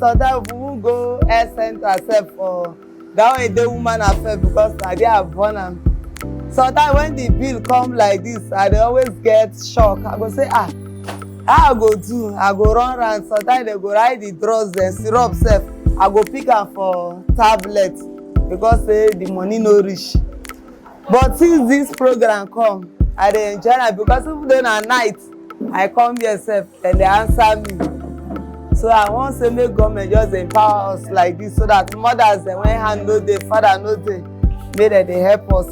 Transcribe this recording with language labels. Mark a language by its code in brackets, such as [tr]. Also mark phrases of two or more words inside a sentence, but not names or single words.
[pcm] Sometimes we won't go health center self for that way the woman affect, because I did born am. Sometimes when the bill come like this, I always get shocked. I go say, how I go do? I go run around. Sometimes they go write the drugs, the syrup self. I go pick am for tablet because the money no reach. But since this program come, I dey enjoy am, because even though na night, I come here sef and they answer me. So I want say make government just empower us like this so that mothers dem when hand no dey, father no dey, make dem dey help us.